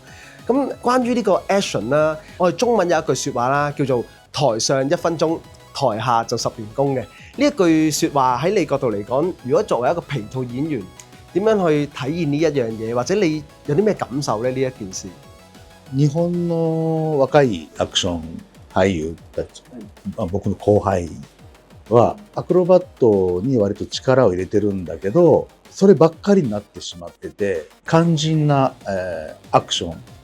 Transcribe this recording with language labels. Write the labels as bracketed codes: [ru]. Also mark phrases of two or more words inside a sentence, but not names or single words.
[yue] 咁關於呢個 action 啦，我哋中文有一句説話啦，叫做台上1分鐘，台下就10年功嘅。呢一句説話喺你角度嚟講，如果作為一個皮套演員，點樣去體現呢一樣嘢，或者你有啲咩感受咧？呢一件事。 [ja] 日本の若いアクション俳優たち、僕の後輩はアクロバットに割と力を入れてるんだけど、そればっかりになってしまってて、肝心な、アクション、